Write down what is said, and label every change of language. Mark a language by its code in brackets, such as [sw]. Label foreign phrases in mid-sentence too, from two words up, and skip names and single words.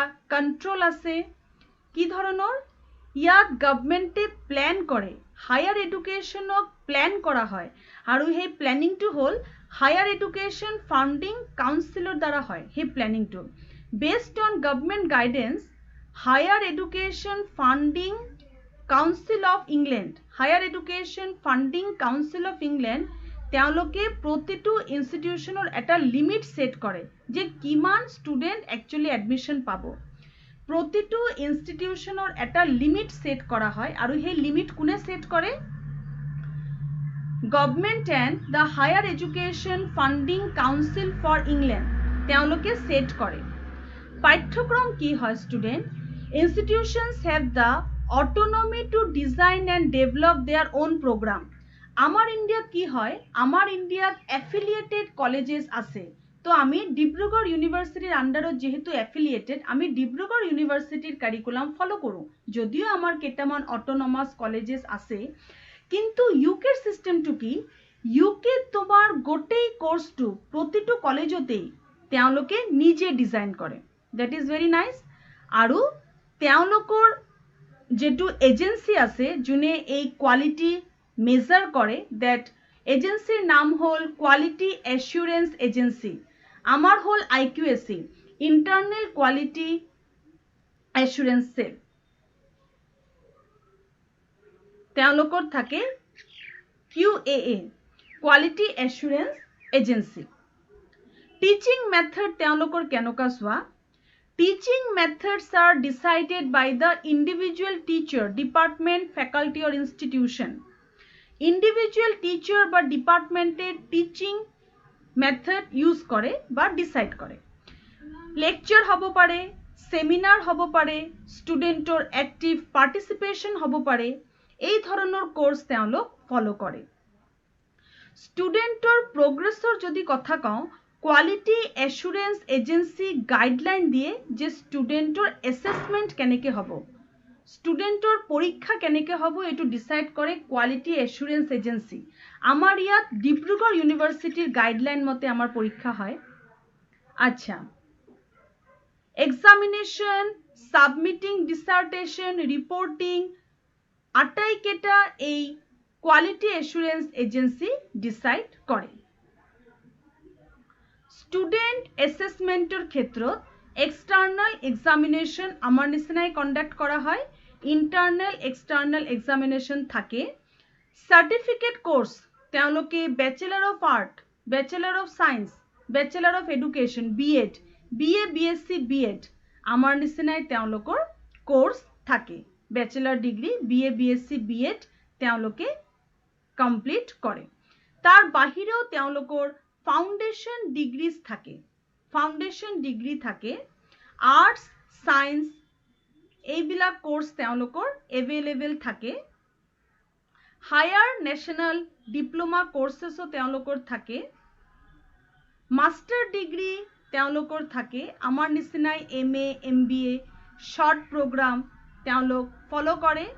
[as] কন্ট্রোল আছে কি ধরনের ইয়াত গভর্নমেন্টে প্ল্যান করে [en] higher educationক [as] প্ল্যান করা হয় আর এই প্ল্যানিংটো [en] হল higher education funding councilৰ [as] দ্বারা হয় এই [en] প্ল্যানিংটো based on government guidance Higher Education Funding Council of England Higher Education Funding Council of England [as] তেওঁলোকে প্ৰতিটো ইনষ্টিটিউশনৰ এটা [en] limit set [as] কৰে যে কিমান [en] student actually admission [as] পাব প্ৰতিটো ইনষ্টিটিউশনৰ এটা [en] limit set [as] কৰা হয় আৰু সেই লিমিট কোনে সেট কৰে [en] government and the Higher Education Funding Council for England [as] তেওঁলোকে সেট কৰে পাঠ্যক্রম কি হয় [en] student institutions have the autonomy to design and develop their own program [as] আমার ইন্ডিয়াত কি হয় আমার ইন্ডিয়াত [en] affiliated colleges [as] আছে তো আমি ডিব্ৰুগড় ইউনিভার্সিটির আন্ডারত যেহেতু এফিলিয়েটেড আমি ডিব্ৰুগড় ইউনিভার্সিটির [en] curriculum follow [as] করো যদিও আমার কেটামান [en] autonomous colleges [as] আছে কিন্তু ইউকের সিস্টেমটো কি ইউকে তোমার গোটেই কোর্সটো প্রতিটো কলেজতেই তেওঁলোকে নিজে ডিজাইন করে [en] that is very nice [as] আৰু তেওঁলোকৰ যেটো এজেন্সি আছে যোনে এই [en] quality measure [as] করে [en] that agencyর [as] নাম হল কোয়ালিটি অ্যাসুরেন্স এজেন্সি আমার হল IQAC ইন্টারনাল কোয়ালিটি অ্যাসুরেন্স সেল তেওঁলোকৰ থাকে [en] QAA কোয়ালিটি অ্যাসুরেন্স এজেন্সি teaching method [as] তেওঁলোকৰ কেনেকুৱা চোৱা [en] Teaching methods are decided by the individual teacher, department, faculty or institution. Individual teacher বা departmented teaching method use [as] করে বা [en] decide করে lecture [as] হব পারে [en] seminar [as] হব পারে স্টুডেন্টৰ [en] active participation [as] হব পারে এই ধৰণৰ কোর্স তেওঁলোক ফলো করে স্টুডেন্টৰ progressৰ যদি কথা কওঁ কোয়ালিটি অ্যাসুরেন্স এজেন্সি গাইডলাইন দিয়ে যে [en] studentৰ assessment [as] কেনেকে হ'ব স্টুডেন্টৰ পৰীক্ষা কেনেকে হ'ব এটো ডিসাইড কৰে কোয়ালিটি অ্যাসুরেন্স এজেন্সি আমাৰ ইয়াত ডিব্ৰুগড় ইউনিভার্সিটিৰ গাইডলাইন মতে আমাৰ পৰীক্ষা হয় আচ্ছা [en] examination submitting dissertation reporting [as] আটাইকেটা এই [en] কোয়ালিটি অ্যাসুরেন্স এজেন্সি ডিসাইড করে student assessmentের ক্ষেত্ৰত external examination [as] আমার নিচিনাই কন্ডাক্ট করা হয় [en] internal external examination থাকে certificate course তেওঁলোকে Bachelor of Art Bachelor of Science Bachelor of Education BEd BA BSc BEd [as] আমার নিচিনাই তেওঁলোকৰ কোর্স থাকে [en] ব্যাচেলর degree BA BSc BEd [as] তেওঁলোকে কমপ্লিট করে তার বাহিরেও তেওঁলোকৰ [en] foundation degrees থাকে foundation degree থাকে arts science [as] এইবিলাক কোর্স তেওঁলোকৰ এভেইলেবল থাকে [en] Higher National Diploma coursesও [as] তেওঁলোকৰ থাকে [en] master degree [as] তেওঁলোকৰ থাকে আমাৰ নিচিনাই [en] MA MBA short program [as] তেওঁলোক ফলো করে